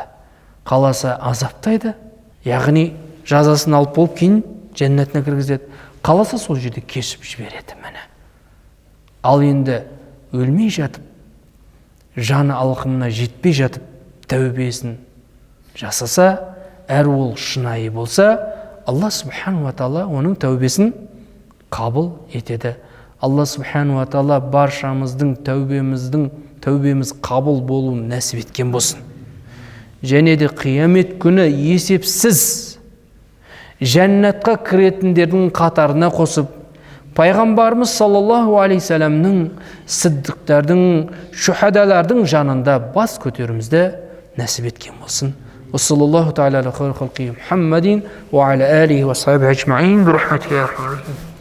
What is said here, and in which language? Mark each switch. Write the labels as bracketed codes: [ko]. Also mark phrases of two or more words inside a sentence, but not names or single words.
[kk] Қаласа азаптайды, яғни жазасын алып болып кейін жәннатына кіргізеді. Қаласа сол жерде кешіп жібереді міне. Ал енді өлмей жатып, жаны алқымына жетпей жатып, тәубесін жасаса, әр ол шынайы болса, Алла [ar] سبحانه وتعالى [kk] оның тәубесін қабыл етеді. Алла [ar] سبحانه وتعالى [kk] баршамыздың тәубеміз қабыл болуын нәсіп еткен болсын. Және де қиямет күні есепсіз жәннатқа кіретіндердің қатарына қосып, пайғамбарымыз [ar] صلى الله عليه [kk] сәлемнің, сиддиқтардың, шухадалардың жанында бас көтерімізді нәсіп еткен болсын. [ar] وصلى الله تعالى على خير خلقه محمد وعلى آله وصحبه أجمعين برحمتك يا أرحم الراحمين.